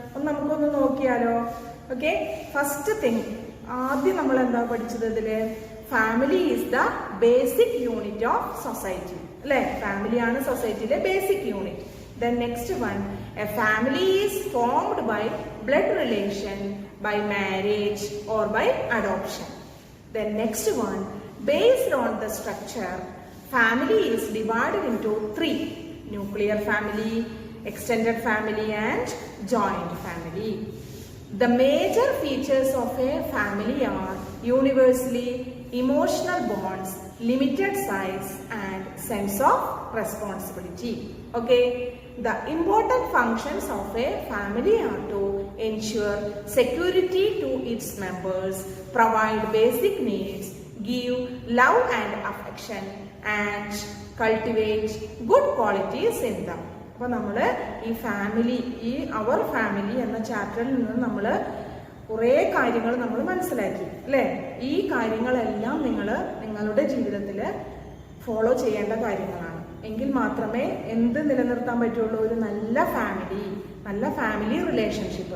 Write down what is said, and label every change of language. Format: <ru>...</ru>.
<ml>ഒന്ന് നമുക്കൊന്ന് നോക്കിയാലോ. ഓക്കെ, ഫസ്റ്റ് തിങ്, ആദ്യം നമ്മൾ എന്താ പഠിച്ചത്?</ml> <en>ഇതില് family is the basic unit of society അല്ലെ.</en> <ml>ഫാമിലിയാണ് സൊസൈറ്റിയിലെ basic unit.</ml> <en>Then next one, a family is formed by blood relation, by marriage or by adoption. Then next one, based on the structure, family is divided into three: nuclear family, extended family and joint family. The major features of a family are universally emotional bonds, limited size and sense of responsibility. Okay, the important functions of a family are to ensure security to its members, provide basic needs, give love and affection and cultivate good qualities in them.</en> <ml>അപ്പോൾ നമ്മൾ ഈ family, ഈ അവർ family എന്ന ചാപ്റ്ററിൽ നിന്ന് നമ്മൾ കുറേ കാര്യങ്ങൾ നമ്മൾ മനസ്സിലാക്കി അല്ലേ. ഈ കാര്യങ്ങളെല്ലാം നിങ്ങൾ നിങ്ങളുടെ ജീവിതത്തിൽ ഫോളോ ചെയ്യേണ്ട കാര്യങ്ങളാണ്. എങ്കിൽ മാത്രമേ എന്ത് നിലനിർത്താൻ പറ്റുള്ളൂ, ഒരു നല്ല ഫാമിലി റിലേഷൻഷിപ്പ്.</ml>